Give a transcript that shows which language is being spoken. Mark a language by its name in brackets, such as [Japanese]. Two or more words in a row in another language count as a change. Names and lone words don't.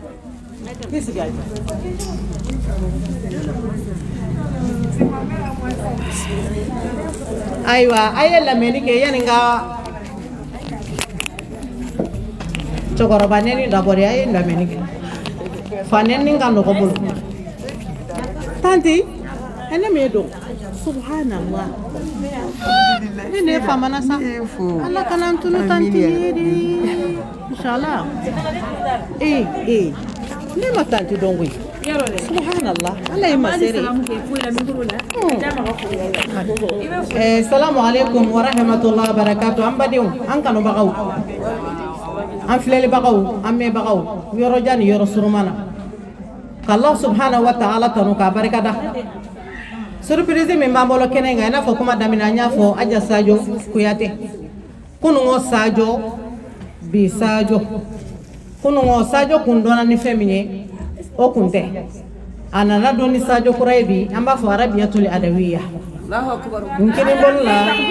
[Bambara] aywa aye lamɛnni kɛ yani n ka cɛkɔrɔba nɛni dabɔre aye lamɛnni kɛ fa nɛni ka nɔgɔ bolo tanti ne m'e dɔn subhanallah ne famana sa ala kana n tunu tanti ye de inshallah ne ma tanti dɔn koyi subhanallah ala ye masere [Arabic] السلام عليكم ورحمة الله وبركاته [Bambara] an badenw an kanubagaw an filɛlibagaw an mɛnbagaw yɔrɔ jan ni yɔrɔ suruma na k'Allah [Arabic] سبحانه وتعالى [Bambara] tanu k'a barikada surprise min b'an bolo kɛnɛ in kan i n'a fɔ kuma daminɛ an y'a fɔ Aja Sadio Kuyate kunungo Sadio bi Sadio kunungo Sadio kun dɔnna ni fɛn min ye o kun tɛ a nana dɔn ni Sadio kura ye bi an b'a fɔ arabiyatul adawiya n kelen bolo la